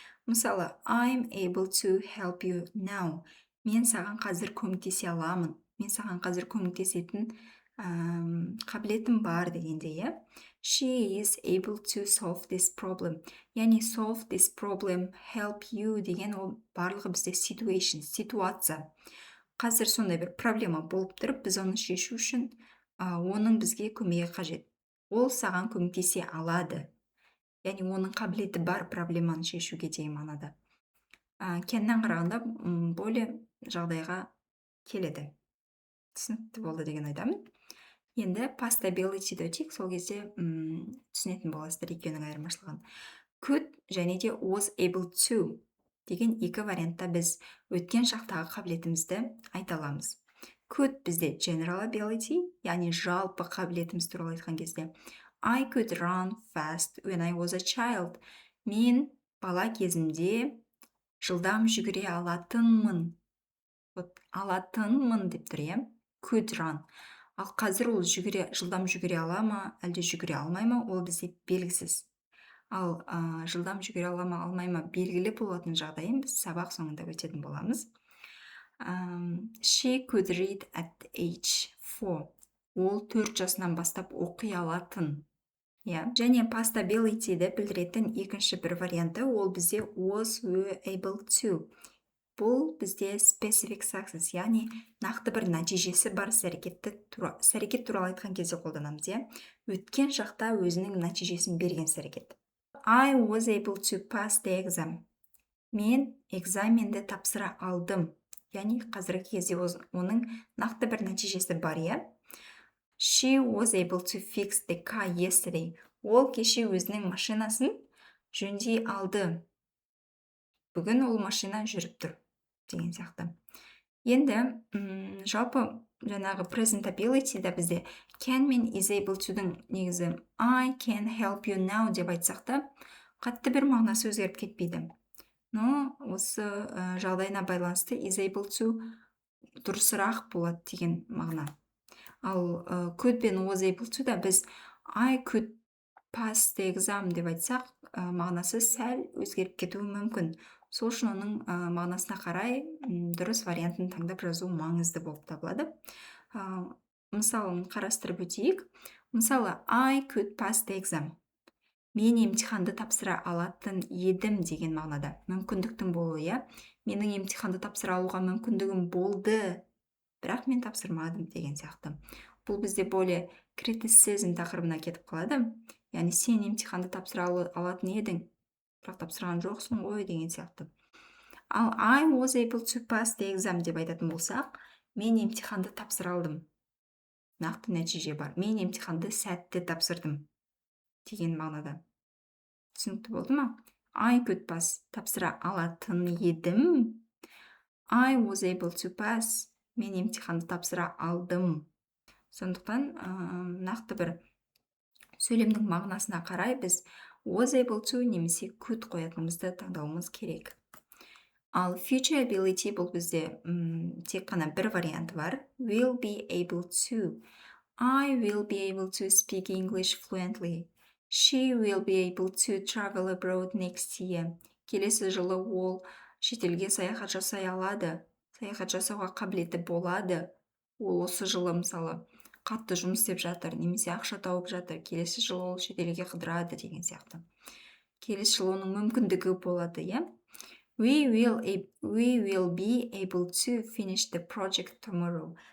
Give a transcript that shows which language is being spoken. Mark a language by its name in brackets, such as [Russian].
[Kazakh] Мысалы, [English] I'm able to help you now. [Kazakh] Мен саған қазір көмектесе аламын. Мен саған қазір көмектесетін қабілетім бар дегенде, [English] She is able to solve this problem. [Kazakh] Яғни solve this problem, help you деген ол барлығы бізде situation, ситуация. Қазір сондай бір проблема болып тұрып, біз оны шешу үшін оның бізге көмегі қажет. Ол саған көмектесе алады. Яғни оның қабілеті бар проблеманы шешуге деген мағынада. Кеннен қарағанда более жағдайға келеді. Түсінікті болды деген ойдамын. Енді past ability-ді өтейік, сол кезде түсінетін боласыздар екеуінің айырмашылығын. Could және де was able to деген екі вариантта біз өткен шақтағы қабілетімізді айта аламыз. [English] Could [Kazakh] бізде [English] general ability, [Kazakh] яғни жалпы қабілетіміз туралы айтқан кезде [English] I could run fast when I was a child. [Kazakh] Мен бала кезімде жылдам жүгіре алатынмын. Алатынмын деп тұр, Could run. Ал қазір ол жылдам жүгіре ала ма, әлде жүгіре алмай ма, ол бізде белгісіз. Ал жылдам жүгіре ала ма, алмай ма белгілі болатын жағдайын біз сабақ соңында өтетін боламыз. [English] She could read at age 4. [Kazakh] Ол 4 жасынан бастап оқи алатын. Және past ability-ді білдіретін екінші бір варианты, ол бізде was were able to. бұл бізде specific success, яғни нақты бір нәтижесі бар іс-әрекет туралы айтқан кезде қолданамыз, иә. Өткен шақта өзінің нәтижесін берген іс-әрекет. [English] I was able to pass the exam. [Kazakh] Мен экзаменді тапсыра алдым. Яғни қазіргі кезде оның нақты бір нәтижесі бар, иә. [English] She was able to fix the car yesterday. [Kazakh] Ол кеше өзінің машинасын жөндей алды. Бүгін ол машина жүріп тұр, деген сияқты. Енді жалпы жаңағы presentability-да бізде can мен is able to-дің негізі [English] I can help you now [Kazakh] деп айтсақ та, қатты бір мағынасы өзгеріп кетпейді. Но осы жағдайына байланысты is able to дұрысырақ болады деген мағына. Ал could бен was able to да біз [English] I could pass the exam [Kazakh] деп айтсақ, мағынасы сәл өзгеріп кетуі мүмкін. Сол үшін оның мағынасына қарай дұрыс вариантын таңдап жазу маңызды болып табылады. Мысалын қарастырып өтейік. Мысалы, [English] I could pass the exam. [Kazakh] Мен емтиханды тапсыра алатын едім деген мағынада. Мүмкіндіктің болуы, иә. Менің емтиханды тапсыра алуға мүмкіндігім болды, бірақ мен тапсырмадым деген сияқты. Бұл бізде более criticism тақырыбына кетіп қалады. Яғни сен емтиханды тапсыра алатын едің, бірақ тапсырған жоқсың ғой деген сияқты. Ал [English] I was able to pass the exam [Kazakh] деп айтатын болсақ, мен емтиханды тапсыра алдым. Нақты нәтиже бар. Мен емтиханды сәтті тапсырдым деген мағынада. Түсінікті болды ма? [English] I could pass, [Kazakh] тапсыра алатын едім. [English] I was able to pass, [Kazakh] мен емтиханды тапсыра алдым. Сондықтан нақты бір сөйлемнің мағынасына қарай біз was able to немесе could қоятынымызды таңдауымыз керек. Ал future ability бұл бізде тек қана бір варианты бар. [English] Will be able to. I will be able to speak English fluently. She will be able to travel abroad next year. [Kazakh] Келесі жылы ол шетелге саяхат жасай алады. Саяхат жасауға қабілеті болады. Ол осы жылы мысалы қатты жұмыс істеп жатыр, немесе ақша тауып жатыр. Келесі жылы ол шетелге қыдырады деген сияқты. Келесі жылы оның мүмкіндігі болады, иә? [English] We will be able to finish the project tomorrow.